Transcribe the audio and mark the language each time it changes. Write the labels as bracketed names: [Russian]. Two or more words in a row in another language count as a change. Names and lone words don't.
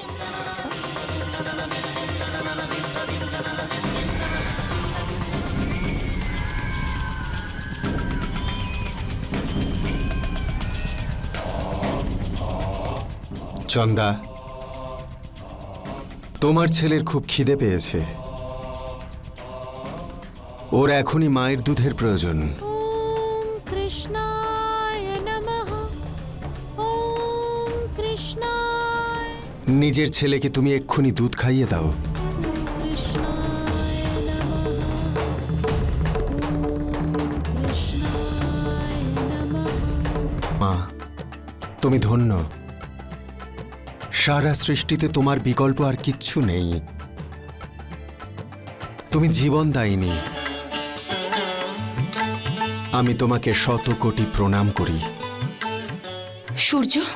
[Bangla] চন্দা, তোমার ছেলের খুব খিদে পেয়েছে। ওর এখনই মায়ের দুধের প্রয়োজন। [Sanskrit] ॐ कृष्णाय नमः। ॐ कृष्णाय [Bangla] নিজের ছেলেকে তুমি এক্ষুনি দুধ খাইয়ে দাও। [Sanskrit] कृष्णाय नमः। ॐ कृष्णाय नमः। [Bangla] মা, তুমি ধন্য। সারা সৃষ্টিতে তোমার বিকল্প আর কিচ্ছু নেই। তুমি জীবন দায়িনী। আমি তোমাকে শত কোটি প্রণাম করি। সূর্য,